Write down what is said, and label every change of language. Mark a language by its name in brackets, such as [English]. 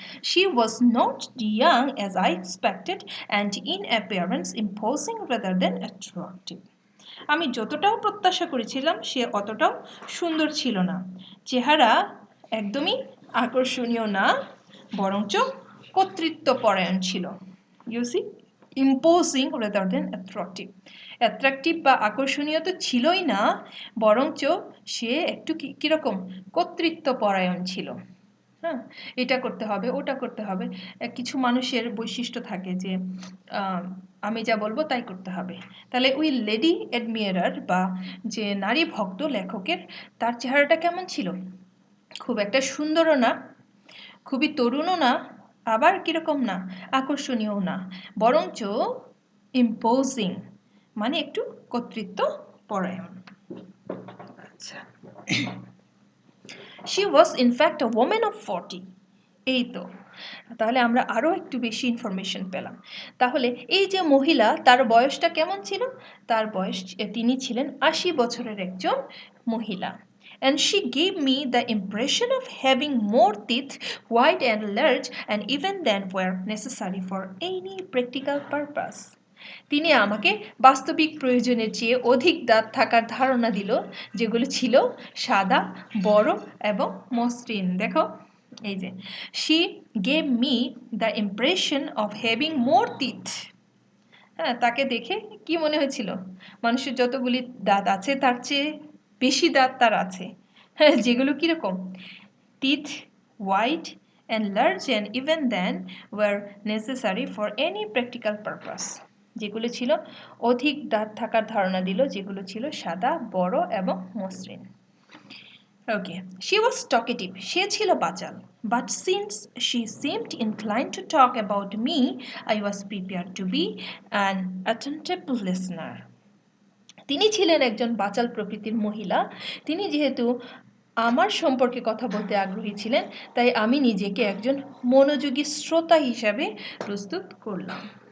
[English] She was not young as I expected and in appearance imposing rather than attractive। [Bangla] আমি যতটাও প্রত্যাশা করেছিলাম সে অতটাও সুন্দর ছিল না, চেহারা একদমই আকর্ষণীয় না বরঞ্চ কর্তৃত্বপরায়ণ ছিল। [English] You see, imposing rather than attractive. [Bangla] Attractive বা আকর্ষণীয় তো ছিলই না, বরঞ্চ সে একটু কীরকম কর্তৃত্বপরায়ণ ছিল। হ্যাঁ, এটা করতে হবে ওটা করতে হবে, কিছু মানুষের বৈশিষ্ট্য থাকে যে আমি যা বলবো তাই করতে হবে। তাহলে ওই লেডি অ্যাডমিরার বা যে নারী ভক্ত লেখকের, তার চেহারাটা কেমন ছিল, খুব একটা সুন্দরও না, খুবই তরুণও না, আবার কীরকম না আকর্ষণীয়ও না, বরঞ্চ ইম্পোজিং মানে একটু কর্তৃত্ব পরায়ণ। [English] আচ্ছা, she was in fact a woman of 40। [Bangla] এই তো, তাহলে আমরা আরও একটু বেশি ইনফরমেশন পেলাম। তাহলে এই যে মহিলা, তার বয়সটা কেমন ছিল, তার বয়স তিনি ছিলেন 80 বছরের একজন মহিলা। [English] And she gave me the impression of having more teeth, wide and large, and even than were necessary for any practical purpose। [Bangla] তিনি আমাকে বাস্তবিক প্রয়োজনের চেয়ে অধিক দাঁত থাকার ধারণা দিল, যেগুলো ছিল সাদা, বড় এবং মসৃণ। দেখো এই যে [English] she gave me the impression of having more teeth। [Bangla] হ্যাঁ, তাকে দেখে কি মনে হয়েছিল, মানুষের যতগুলি দাঁত আছে তার চেয়ে বেশি দাঁত তার আছে। হ্যাঁ, যেগুলো কীরকম, [English] teeth wide and large and even then were necessary for any practical purpose। [Bangla] যেগুলো ছিল অধিক দাঁত থাকার ধারণা দিল, যেগুলো ছিল সাদা, বড় এবং মসৃণ। [English] okay, she was talkative, [Bangla] সে ছিল বাচাল, [English] but since she seemed inclined to talk about me I was prepared to be an attentive listener। [Bangla] তিনি ছিলেন একজন বাচাল প্রকৃতির মহিলা, তিনি যেহেতু আমার সম্পর্কে কথা বলতে আগ্রহী ছিলেন তাই আমি নিজেকে একজন মনোযোগী শ্রোতা হিসাবে প্রস্তুত করলাম।